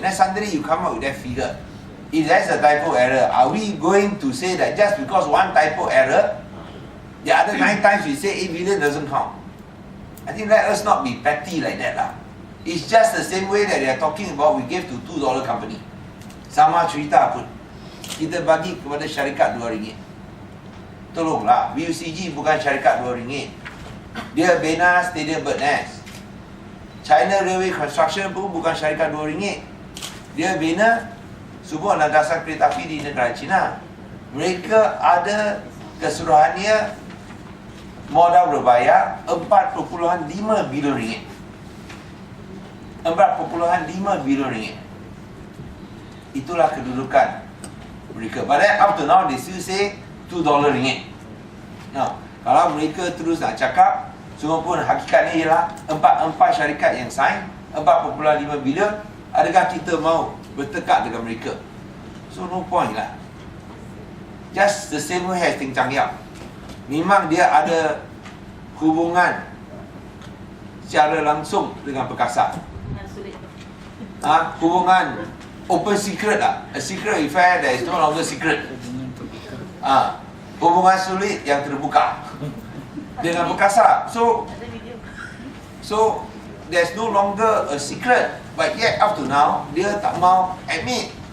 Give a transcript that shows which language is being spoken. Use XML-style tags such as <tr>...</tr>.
<en>Then suddenly you come up with that figure. If that's a typo error, are we going to say that just because one typo error, the other 9 times we say 8 billion doesn't count? I think let us not be petty like that lah. It's just the same way that they are talking about we gave to $2 company.</en> <ms>Sama cerita pun. Kita bagi kepada syarikat RM2. Tolonglah, VUCG bukan syarikat RM2. Dia bina Stadium Bird Nest. China Railway Construction pun bukan syarikat RM2. Dia bina sebuah landasan kereta api di negara China. Mereka ada keseluruhannya modal berbayar RM4.5 bilion. RM4.5 bilion. Itulah kedudukan mereka.</ms> <en>But then up to now they still say $2 ringgit.</en> <ms>Now, kalau mereka terus nak cakap, semua pun hakikatnya ialah empat syarikat yang sign, 4.5 bilion, adakah kita mau bertekak dengan mereka?</ms> <en>So no point lah. Just the same way as Ting Chang Yap.</en> <ms>Memang dia ada hubungan secara langsung dengan perkasa. Sulit. Hubungan</ms> <en>open secret</en> <ms>lah.</ms> <en>A secret affair that is no longer secret.</en> <ms>Hubungan sulit yang terbuka dengan perkasa. Ada video.</ms> <en>So there's no longer a secret, but yet up to now</en> <ms>dia tak mau</ms> <en>admit.</en>